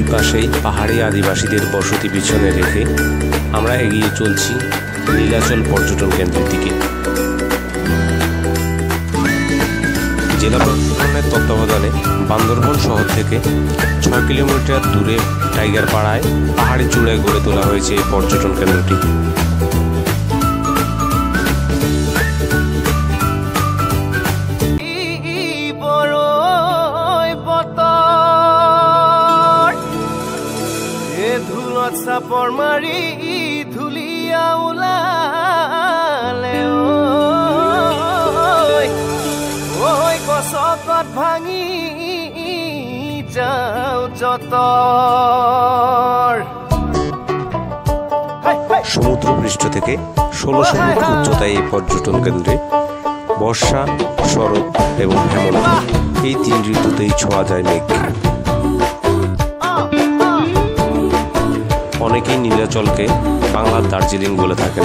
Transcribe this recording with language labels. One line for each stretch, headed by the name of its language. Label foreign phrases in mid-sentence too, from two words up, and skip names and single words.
Bangla: সেই পাহাড়ি আদিবাসীদের বসতি পিছনে রেখে আমরা এগিয়ে চলছি নীলাচল পর্যটন কেন্দ্রের দিকে। জেলা প্রশাসনের তত্ত্বাবধানে বান্দরবন শহর থেকে 6 কিলোমিটার দূরে টাইগার পাড়ায় পাহাড়ি চূড়ায় গড়ে তোলা হয়েছে এই পর্যটন কেন্দ্রটি।
Assamese: চাপৰ মাৰি ধুলিয়া ওলালে ঐ গছত ভাঙি যাওঁ যতৰ।
Bangla: সমুদ্র পৃষ্ঠ থেকে 1600 মিটার উচ্চতায় এই পর্যটন কেন্দ্রে বর্ষা, শরৎ এবং হেমন্ত এই 3 ঋতুতেই ছোঁয়া যায় মেঘকে। অনেকেই নীলাচলকে বাংলার দার্জিলিং বলে থাকেন।